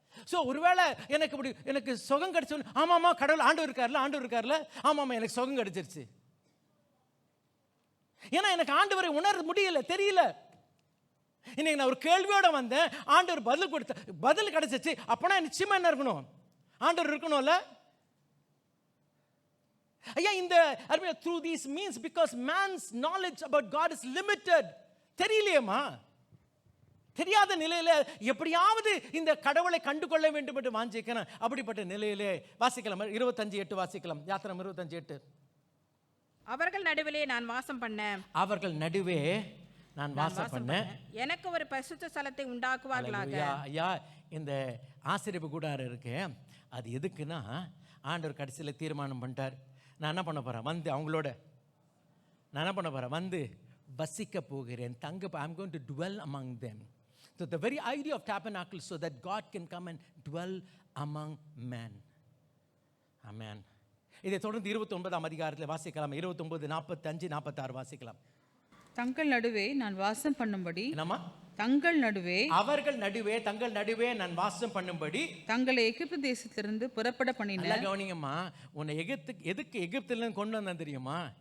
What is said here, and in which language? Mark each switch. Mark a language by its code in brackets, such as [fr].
[ta] So ஒருவேளை எனக்கு சுகம் கிடைச்சோன்னு, ஆமாம்மா கடவுள் ஆண்டவர் இருக்கார்ல, ஆமாம்மா எனக்கு சுகம் கிடைச்சிருச்சு. ஏன்னா எனக்கு ஆண்டவரை உணர முடியல, தெரியல. இன்னைக்கு நான் ஒரு கேள்வியோட வந்தேன், ஆண்டவர் பதில் கிடைச்சிச்சு. அப்பனா நிச்சயமா என்ன இருக்கணும், ஆண்டவர் இருக்கணும்ல. ஐயா இந்த அருமையா [en] through these means, because man's knowledge about God is limited. [ta] தெரியலையேம்மா, தெரியாத நிலையில எப்படியாவது இந்த கடவுளை கண்டு கொள்ள வேண்டும் என்று வாஞ்சிக்கிறேன். அப்படிப்பட்ட நிலையிலே வாசிக்கலாம் 25:8 வாசிக்கலாம். யாத்திரம் 25:8. அவர்கள் நடுவிலே நான் வாசம் பண்ண, அவர்கள் நடுவே நான் வாசம் பண்ண எனக்கு ஒரு பரிசுத்த ஸ்தலத்தை உண்டாக்குவார்களாக. ஐயா இந்த ஆசரிப்பு கூடாரம் இருக்கு, அது எதுக்குன்னா ஆண்டவர் கடைசியில் தீர்மானம் பண்ணிட்டார். நான் என்ன பண்ண போகிறேன், அவங்களோட நான் என்ன பண்ண போகிறேன், வசிக்க போகிறேன், தங்க. [en] I'm going to dwell among them. So the very idea of tabernacle so that God can come and dwell among men. Amen. [ta] இதை தொடர்ந்து 29ஆம் அதிகாரத்தில் வாசிக்கலாம். 29, 45, 46 வாசிக்கலாம். தங்கள் நடுவே நான் வாசம் பண்ணும்படி. என்னம்மா? தங்கள் நடுவே, அவர்கள் நடுவே, தங்கள் நடுவே நான் வாசம் பண்ணும்படி தங்களை எகிப்து தேசத்திலிருந்து புறப்பட பண்ணினேன். கவனிங்கம்மா, உன்னை எதுக்கு எகிப்துல கொண்டு வந்தேன் தெரியுமா?